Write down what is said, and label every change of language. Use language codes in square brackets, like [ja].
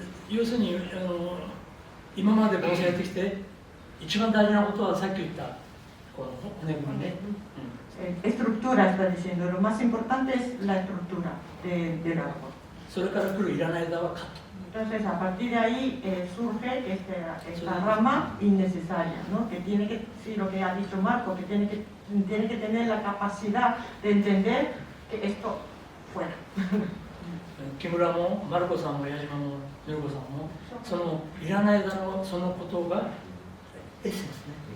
[ja] 要するに今まで盆栽やってきて一番大事なことはさっき言ったこの骨組みね。 [es] Estructura está diciendo, lo más importante es la estructura del árbol. [ja] それから来るいらない枝はカット。 [es] Entonces, a partir de ahí surge esta rama innecesaria, ¿no? Que tiene que, sí, lo que ha dicho Marco, que tiene que tener la capacidad de entender que esto fuera. [ja] 木村もマルコさんも矢島もメルコさんもそのいらない枝のそのことがエッセンスね。